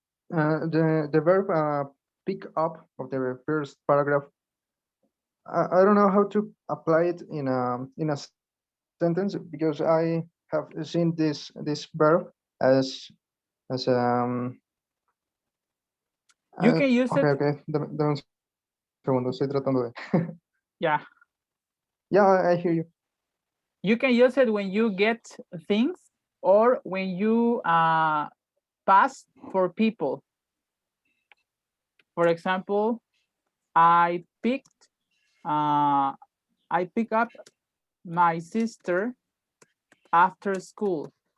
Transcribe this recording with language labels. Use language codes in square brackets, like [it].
[en] The verb pick up of the first paragraph. I don't know how to apply it in a sentence because I have seen this verb as as You can use okay, it. okay. [es] Dame un segundo, estoy tratando de. [en] Yeah. Yeah, I hear you. You can use it when you get things or when you pass for people. For example, I pick up my sister after school.